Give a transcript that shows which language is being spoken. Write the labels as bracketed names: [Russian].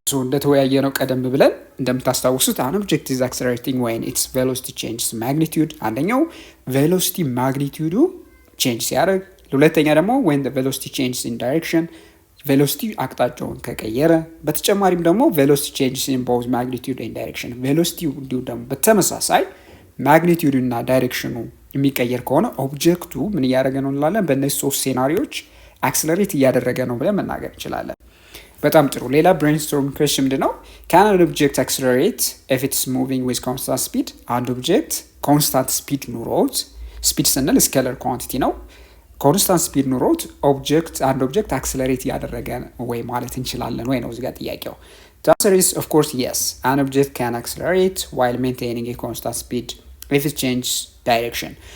[Amharic] እንደተወያየ ነው ቀደም ብለን እንደምታስታውሱት [English] an object is accelerating when its velocity changes magnitude። አንደኛው velocity magnitude change [Amharic] ሲያደርግ፣ ሁለተኛ ደግሞ [English] when the velocity changes in direction velocity [Amharic] አቅጣጫውን ከቀየረ፣ በተጨማሪም ደግሞ [English] velocity changes in both magnitude and direction velocity [Amharic] እንዲሁ ደግሞ በተመሳሳይ ማግኒቲዩድ እና ዳይሬክሽኑ የሚቀየር ከሆነ ኦብጀክቱ ምን እያደረገ ነው እንላለን። በእነዚህ ሶስት ሴናሪዎች አክሰለሬት እያደረገ ነው ብለን መናገር እንችላለን። በጣም ጥሩ። ሌላ ብሬንስቶርም ኩዌስችን ምንድነው? [English] can an object accelerate if it's moving with constant speed? [Amharic] አንድ ኦብጀክት ኮንስታንት ስፒድ ኑሮት፣ ስፒድ ስንል ስኬለር ኳንቲቲ ነው። ኮንስታንት ስፒድ ኑሮት አንድ ኦብጀክት አክሰለሬት እያደረገ ወይ ማለት እንችላለን ወይ ነው እዚህ ጋር ጥያቄው። [English] The answer is of course yes. An object can accelerate while maintaining a constant speed if it changes direction.